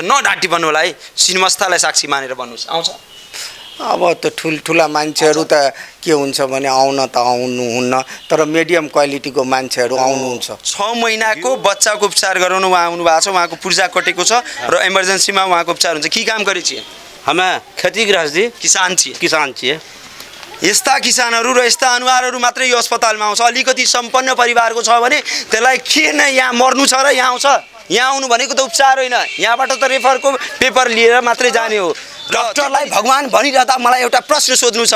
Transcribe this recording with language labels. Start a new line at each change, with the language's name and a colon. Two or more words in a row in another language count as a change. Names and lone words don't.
Nepali: नडाँटी भन्नु होला है, सिनमस्तालाई साक्षी मानेर भन्नुहोस्, आउँछ? अब त ठुल्ठुला मान्छेहरू त के हुन्छ भने आउन त आउनुहुन्न, तर मिडियम क्वालिटीको मान्छेहरू आउनुहुन्छ। 6 महिनाको बच्चाको उपचार गराउनु उहाँ आउनु भएको छ। उहाँको पूर्जा कटेको छ र इमर्जेन्सीमा उहाँको उपचार हुन्छ।
Maithili: के काम गरे छिए? हमें खेती गृहस्थी किसान छिए।
Nepali: यस्ता किसानहरू र यस्ता अनुहारहरू मात्रै यो अस्पतालमा आउँछ। अलिकति सम्पन्न परिवारको छ भने त्यसलाई किन यहाँ मर्नु छ र यहाँ आउँछ? यहाँ आउनु भनेको त उपचार होइन, यहाँबाट त रेफरको पेपर लिएर मात्रै जाने हो। डाक्टरलाई भगवान भनिरहँदा मलाई एउटा प्रश्न सोध्नु छ।